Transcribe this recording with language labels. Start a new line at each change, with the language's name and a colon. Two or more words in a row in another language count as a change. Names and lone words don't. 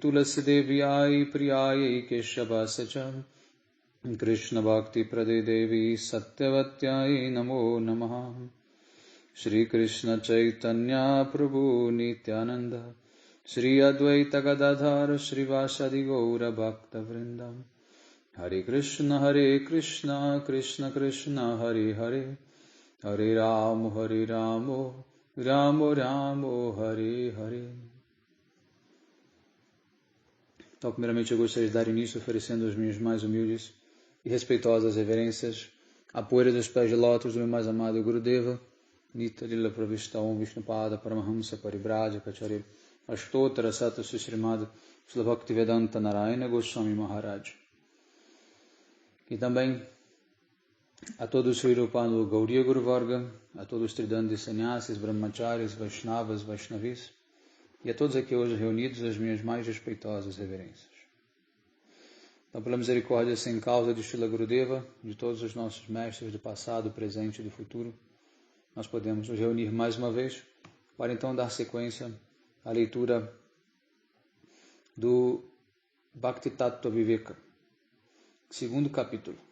Sanskrit: तुलसी देव्यै प्रियै केशवसचम् कृष्ण भक्ति प्रदे देवि सत्यवत्यै नमो नमः श्री कृष्ण चैतन्य प्रभु नित्यानन्द श्री अद्वैत गदाधर श्री वासादि गौर भक्त वृन्दम् हरे कृष्ण कृष्ण कृष्ण हरे हरे हरे रामो रामो रामो हरे हरे Hare Ramo Ramo Ramo Hare Hare.
Portuguese: Então, primeiramente, eu gostaria de dar início oferecendo as minhas mais humildes e respeitosas reverências à poeira dos pés de lótus do meu mais amado Gurudeva, Nitya Lila Pravishta Om Vishnupada Paramahamsa Paribraja Kacharya Ashtotara Sata Srimad Srila Bhaktivedanta Narayana Goswami Maharaj. E também a todos os Sri Rupanu Gauriya Guru Varga, a todos os Tridandis Sannyasis, Brahmacharis, Vaishnavas, Vaishnavis, e a todos aqui hoje reunidos as minhas mais respeitosas reverências. Então, pela misericórdia sem causa de Srila Gurudeva, de todos os nossos mestres do passado, presente e do futuro, nós podemos nos reunir mais uma vez para então dar sequência à leitura do Bhakti Tattva Viveka, segundo capítulo.